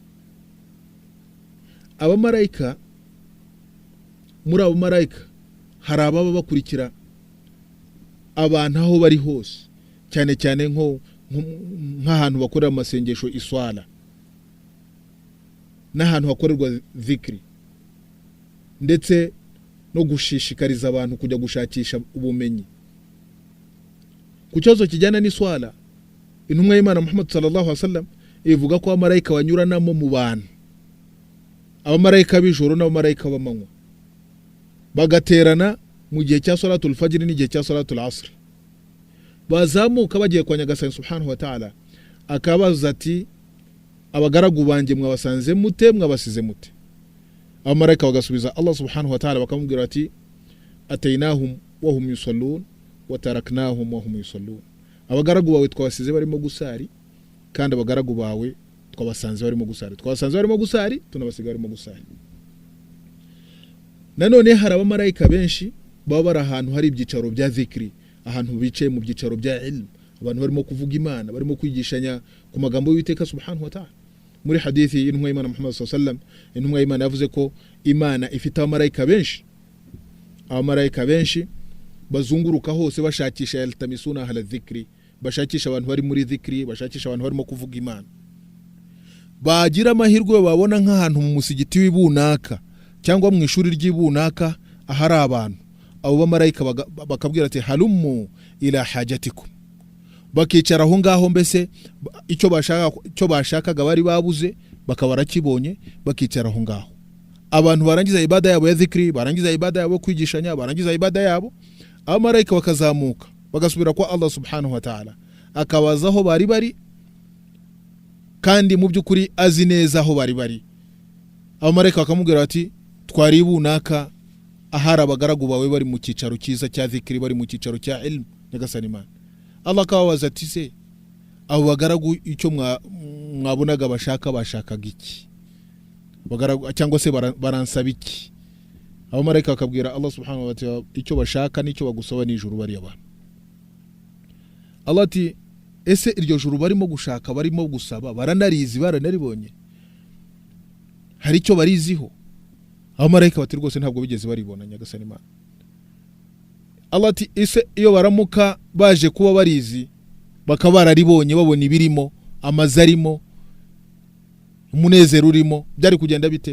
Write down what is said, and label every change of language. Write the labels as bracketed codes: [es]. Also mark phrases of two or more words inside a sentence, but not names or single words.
[rw] Abamarayika, muri abo marayika hari ababa bakurikira abantu aho bari hose, cyane cyane nk'ahantu bakorera amasengesho iswala, n'ahantu hakorerwa zikri, ndetse no gushishikariza abantu kujya gushakisha ubumenyi. Ku kibazo kijyana n'iswala, intumwa y'Imana Muhammad [ar] صلى الله عليه وسلم [rw] ivuga ko abamarayika banyuranamo mu bantu, abamarayika b'ijoro n'abamarayika b'amanywa, bagaterana mu gihe cya [ar] صلاة الفجر [rw] n'igihe cya [ar] صلاة العصر. [rw] Bazamuka bagiye kwa nyagasani [ar] سبحانه وتعالى, [rw] akabaza ati abagaragu banjye mwabasanze mute, mwabasize mute? Abamarayika bagasubiza Allah [ar] سبحانه وتعالى [rw] bakamubwira ati [ar] أتيناهم وهم يصلون وتركناهم وهم يصلون. [rw] Abagaragu bawe twabasize barimo gusari, kandi abagaragu bawe twabasanze barimo gusari. Twabasanze barimo gusari, tunabasiga barimo gusari. Nanone hari abamarayika benshi baba bari ahantu hari ibyicaro bya zikri, ahantu bicaye mu byicaro bya ilm, abantu barimo kuvuga Imana, barimo kwigishanya ku magambo y'Uwiteka [ar] سبحانه وتعالى. [rw] Muri hadithi y'intumwa y'Imana Muhammad [ar] صلى الله عليه وسلم, [rw] intumwa y'Imana yavuze ko Imana ifite abamarayika benshi, abamarayika benshi bazunguruka hose bashakisha [ar] يلتمسون أهل الذكر, [rw] bashakisha abantu bari muri dhikri, bashakisha abantu barimo kuvuga Imana. Bagira amahirwe babona nk'ahantu mu musigiti w'ibunaka cyangwa mu ishuri ry'ibunaka ahari abantu, abo bamarayika bakabwira ati [ar] هلموا إلى حاجتكم, [rw] bakicara aho ngaho, mbese icyo bashakaga bari babuze bakaba barakibonye, bakicara aho ngaho. Abantu barangiza ibada yabo ya zikri, barangiza ibada yabo kwigishanya, barangiza ibada yabo, abamarayika bakazamuka bagasubira kwa Allah [ar] سبحانه وتعالى, [rw] akabaza aho bari bari, kandi mu by'ukuri azi neza aho bari bari. Abamarayika bakamubwira ati twari ibunaka ahari abagaragu bawe bari mu cyicaro cyiza cya zikri, bari mu cyicaro cya ilm nyagasani Imana. Allah akababaza ati se abo bagaragu icyo mwabonaga bashakaga iki? Bagaragu cyangwa se baransaba iki? Abamarayika bakabwira Allah [ar] سبحانه وتعالى [rw] icyo bashaka n'icyo bagusaba n'ijuru bari abantu. Allah ati ese iryo juru barimo gushaka, barimo gusaba, baranarizi, baranaribonye? Hari icyo bariziho? Abamarayika bati rwose ntabwo bigeze baribona nyagasani Imana. Allah ati ese iyo baramuka baje kuba barizi, bakaba bararibonye, babona ibirimo, amazarimo, umunezero urimo, byari kugenda bite?